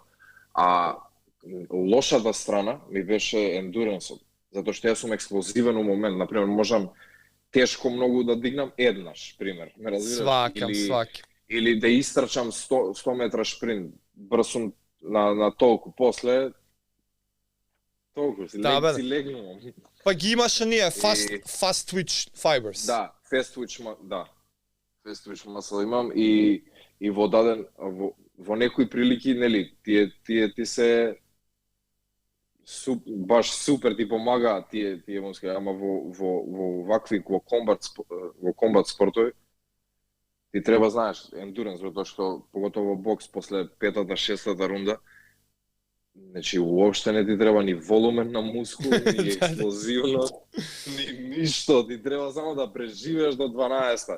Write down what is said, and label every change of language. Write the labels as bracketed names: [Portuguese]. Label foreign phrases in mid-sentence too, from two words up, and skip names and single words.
[Macedonian] А лошата страна ми беше ендуренсот, затоа што јас сум експлозивен у момент. Например, можам тешко многу да дигнам еднаш, пример. Ме разбираш? Сваќам. Или да истрчам 100 метра шпринт, брз сум на толку, после толку си легнувам. Па ги имаш ние [English] fast twitch fibers. [Macedonian] Да, [English] fast twitch muscle [Macedonian] имам и во даден во некои прилики, нели, тие се баш супер ти помагаат тие мускули, ама во вакви во комбат спортови ти треба знаеш ендуренс, затоа што поготово во бокс после петата, шестата рунда, значи уопште не ти треба ни волумен на мускул, ни експлозивност, ни ништо, ти треба само да преживееш до 12-та.